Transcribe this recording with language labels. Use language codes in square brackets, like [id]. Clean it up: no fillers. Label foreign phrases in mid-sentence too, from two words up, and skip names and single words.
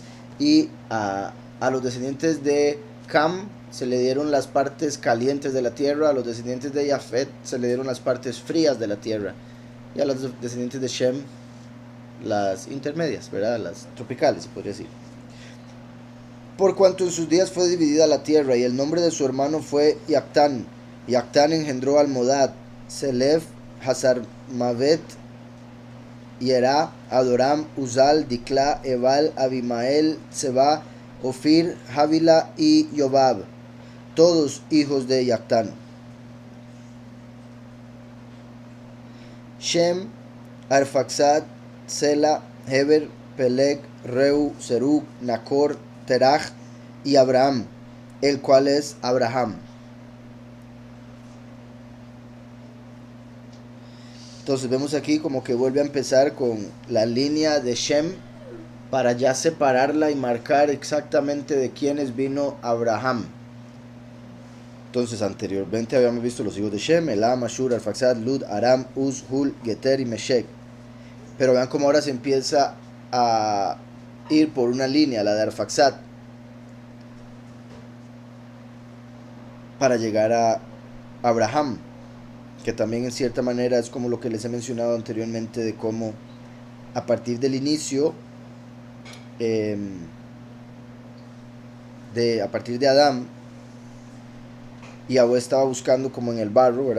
[es] Y a los descendientes de Cam se le dieron las partes calientes de la tierra. A los descendientes de Yafet se le dieron las partes frías de la tierra. Y a los descendientes de Shem las intermedias, ¿verdad? Las tropicales, se podría decir. Por cuanto en sus días fue dividida la tierra, y el nombre de su hermano fue Yactán. Yactán engendró al Modad, Selef, Hazarmavet, Yerá, Adoram, Uzal, Dikla, Ebal, Abimael, Seba, Ofir, Javila y Yobab, todos hijos de Yactán. Shem, Arfaxad, Sela, Heber, Peleg, Reu, Serug, Nacor, Terach y Abraham, el cual es Abraham. Entonces vemos aquí como que vuelve a empezar con la línea de Shem para ya separarla y marcar exactamente de quiénes vino Abraham. Entonces anteriormente habíamos visto los hijos de Shem, Elam, Ashur, Arfaxad, Lud, Aram, Uz, Hul, Geter y Meshek. Pero vean cómo ahora se empieza a ir por una línea, la de Arfaxad, para llegar a Abraham, que también en cierta manera es como lo que les he mencionado anteriormente, de cómo a partir del inicio, a partir de Adán, Yahweh estaba buscando como en el barro, ¿verdad?